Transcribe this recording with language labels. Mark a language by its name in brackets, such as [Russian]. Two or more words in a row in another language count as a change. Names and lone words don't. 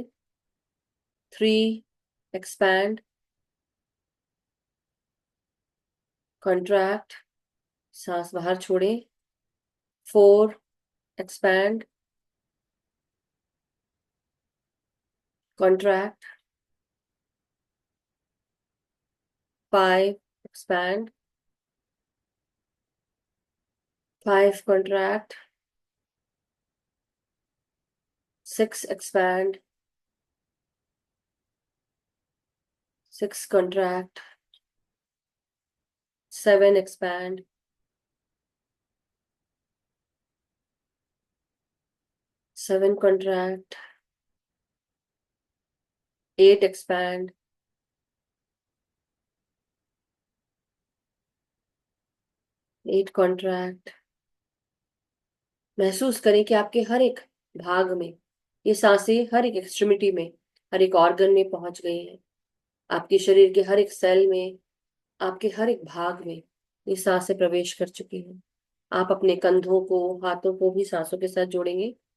[Hindi] 3, [English] expand, contract, [Hindi] सांस बाहर छोड़ें। [English] 4, expand, contract. 5, expand. 5, contract. 6, expand. 6, contract. 7, expand. 7, contract. 8, expand. 8, contract. [Hindi] महसूस करें कि आपके हर एक भाग में ये सांसें हर एक एक्सट्रीमिटी में, हर एक ऑर्गन में पहुंच गई हैं। आपके शरीर के हर एक सेल में, आपके हर एक भाग में ये सांसें प्रवेश कर चुकी हैं। आप अपने कंधों को, हाथों को भी सांसों के साथ जोड़ेंगे।